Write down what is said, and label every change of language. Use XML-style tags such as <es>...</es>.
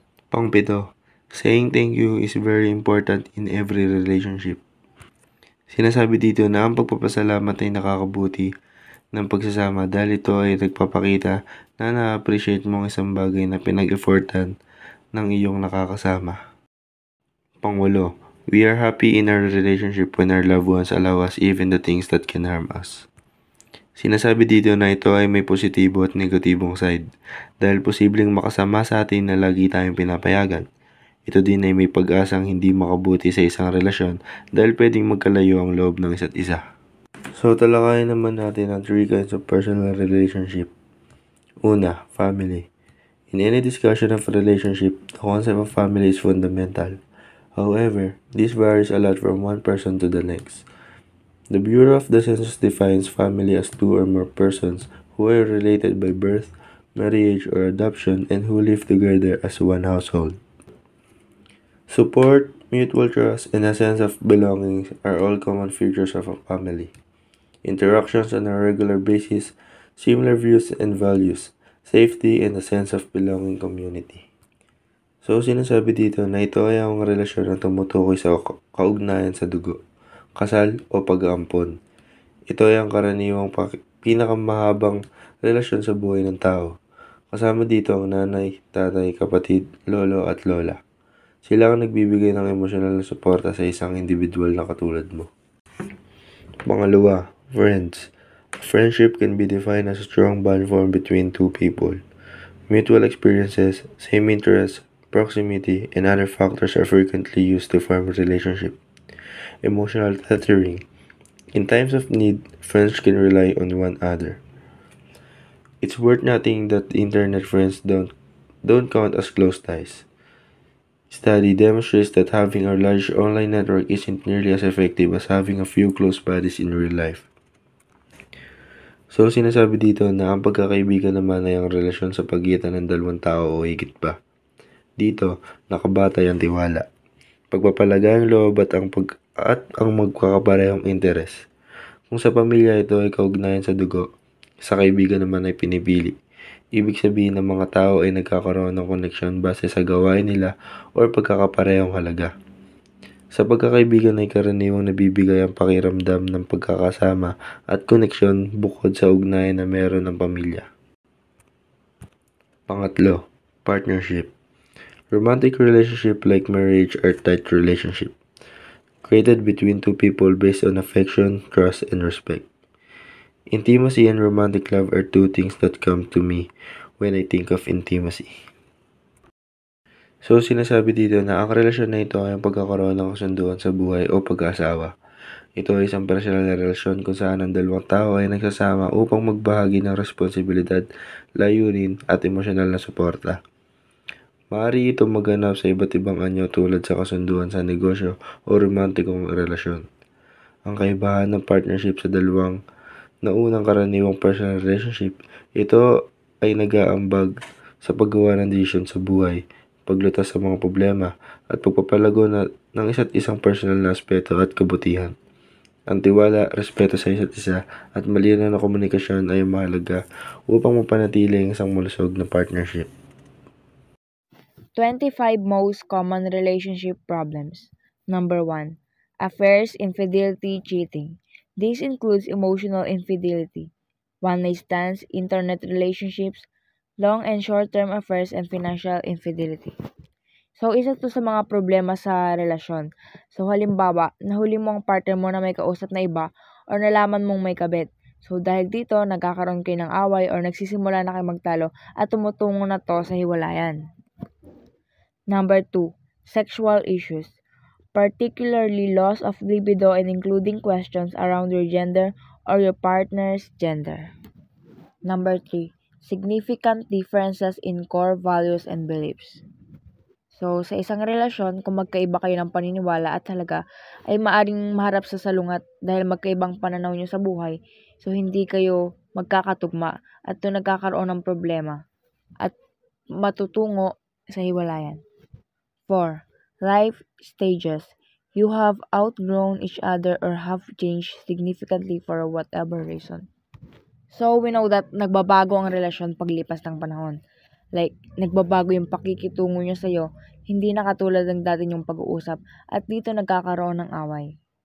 <en>Pangpito, saying thank you is very important in every relationship.</en> <tl>Sinasabi dito na ang pagpapasalamat ay nakakabuti ng pagsasama dahil ito ay nagpapakita na na-appreciate mo ang isang bagay na pinag-effortan ng iyong nakakasama.</tl> <en>Pangwalo, we are happy in our relationship when our loved ones allow us even the things that can harm us.</en> <tl>Sinasabi dito na ito ay may positibo at negatibong side dahil posibleng makasama sa atin na lagi tayong pinapayagan. Ito din ay may pag-asang hindi makabuti sa isang relasyon dahil pwedeng magkalayo ang loob ng isa't isa. So, talakayin naman natin ang 3</tl> <en>kinds of personal relationship.</en> <tl>Una, family.</tl> <en>In any discussion of a relationship, the concept of family is fundamental. However, this varies a lot from one person to the next. The Bureau of the Census defines family as 2 or more persons who are related by birth, marriage, or adoption and who live together as one household. Support, mutual trust, and a sense of belonging are all common features of a family. Interactions on a regular basis, similar views and values, safety, and a sense of belonging community.</en> <tl>So, sinasabi dito na ito ay ang relasyon na tumutukoy sa kaugnayan sa dugo, kasal o pag-aampon. Ito ay ang karaniwang pinakamahabang relasyon sa buhay ng tao. Kasama dito ang nanay, tatay, kapatid, lolo at lola. Sila ang nagbibigay ng emosyonal na suporta sa isang individual na katulad mo. Pangalawa, friends.</tl> <en>A friendship can be defined as a strong bond formed between two people. Mutual experiences, same interests, proximity, and other factors are frequently used to form a relationship. Emotional tethering. In times of need, friends can rely on one another. It's worth noting that internet friends don't count as close ties. Study demonstrates that having a large online network isn't nearly as effective as having a few close buddies in real life.</en> <tl>So, sinasabi dito na ang pagkakaibigan naman ay ang relasyon sa pagitan ng dalawang tao o higit pa. Dito, nakabatay ang tiwala, pagpapalagay ang loob at ang magkakaparehong interes. Kung sa pamilya ito ay kaugnayan sa dugo, sa kaibigan naman ay pinipili. Ibig sabihin ng mga tao ay nagkakaroon ng koneksyon base sa gawain nila o pagkakaparehong halaga. Sa pagkakaibigan ay karaniwang nabibigay ang pakiramdam ng pagkakasama at koneksyon bukod sa ugnayan na meron ng pamilya. Pangatlo, partnership.</tl> <en>Romantic relationship like marriage are tight relationship created between two people based on affection, trust, and respect. Intimacy and romantic love are two things that come to me when I think of intimacy.</en> <tl>So, sinasabi dito na ang relasyon na ito ay ang pagkakaroon ng kasunduan sa buhay o pag-asawa. Ito ay isang personal na relasyon kung saan ang dalawang tao ay nagsasama upang magbahagi ng responsibilidad, layunin, at emosyonal na suporta. Maaari itong maganap sa iba't ibang anyo tulad sa kasunduan sa negosyo o romantikong relasyon. Ang kaibahan ng partnership sa dalawang naunang karaniwang personal relationship, ito ay nag-aambag sa paggawa ng desisyon sa buhay, paglutas sa mga problema, at pagpapalago ng isa't isang personal na aspeto at kabutihan. Ang tiwala, respeto sa isa't isa, at malinaw na komunikasyon ay mahalaga upang mapanatili ang isang malusog na partnership.</tl> <en>25 most common relationship problems. Number 1. Affairs, infidelity, cheating. This includes emotional infidelity, one-night stands, internet relationships, long and short-term affairs, and financial infidelity.</en> <tl>So, isa to sa mga problema sa relasyon. So, halimbawa, nahuli mo ang partner mo na may kausap na iba or nalaman mong may kabit. So, dahil dito, nagkakaroon kayo ng away or nagsisimula na kayo magtalo at tumutungo na to sa hiwalayan.</tl> <en>Number 2. Sexual issues, particularly loss of libido and including questions around your gender or your partner's gender. Number 3. Significant differences in core values and beliefs.</en> <tl>So, sa isang relasyon, kung magkaiba kayo ng paniniwala at halaga, ay maaring maharap sa salungat dahil magkaibang pananaw nyo sa buhay. So, hindi kayo magkakatugma at doon nagkakaroon ng problema at matutungo sa hiwalayan.</tl> <en>4. Life stages. You have outgrown each other or have changed significantly for whatever reason. So, we know that</en> <tl>nagbabago ang relasyon paglipas ng panahon. Like, nagbabago yung pakikitungo niya sa'yo, hindi na katulad ng dati yung pag-uusap, at dito nagkakaroon ng away.</tl>